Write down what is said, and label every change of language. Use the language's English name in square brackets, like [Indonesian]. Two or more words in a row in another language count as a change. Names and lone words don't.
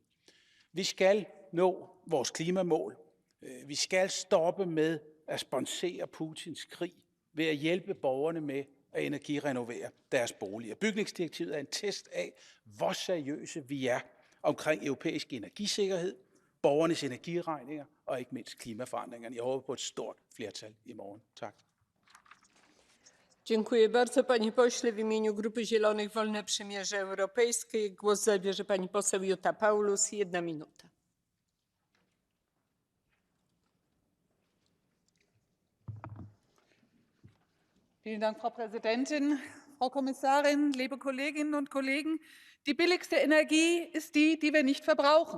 [Danish] Vi skal nå vores klimamål. Vi skal stoppe med at sponsere Putins krig ved at hjælpe borgerne med at energirenovere deres boliger. Bygningsdirektivet er en test af, hvor seriøse vi er omkring europæisk energisikkerhed, borgernes energiregninger og ikke mindst klimaforandringerne. Jeg håber på et stort flertal i morgen. Tak. [Polish] Dziękuję bardzo, panie pośle. W imieniu Grupy Zielonych Wolne Przymierze Europejskie głos zabierze pani poseł Jutta Paulus. 1 minuta. [German] Vielen Dank, Frau Präsidentin, Frau Kommissarin, liebe Kolleginnen und Kollegen. Die billigste Energie ist die, die wir nicht verbrauchen.